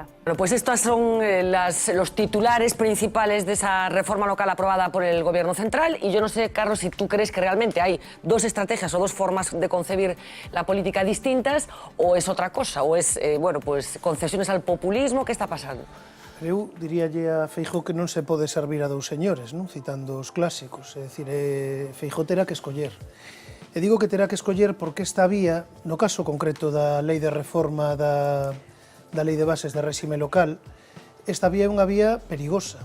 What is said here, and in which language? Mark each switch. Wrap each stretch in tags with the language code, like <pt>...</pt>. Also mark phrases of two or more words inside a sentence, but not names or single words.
<es>Bueno, pues estos son los titulares principales de esa reforma local aprobada por el Gobierno central, y yo no sé, Carlos, si tú crees que realmente hay dos estrategias o dos formas de concebir la política distintas, o es otra cosa, o es, bueno, pues concesiones al populismo. ¿Qué está pasando?</es> <gl>Eu diríalle a Feijóo que non se pode servir a dous señores, non? Citando os clásicos, é dicir, Feijóo terá que escoller. E digo que terá que escoller porque esta vía, no caso concreto da lei de reforma da lei de bases de réxime local, esta vía é unha vía perigosa.</gl>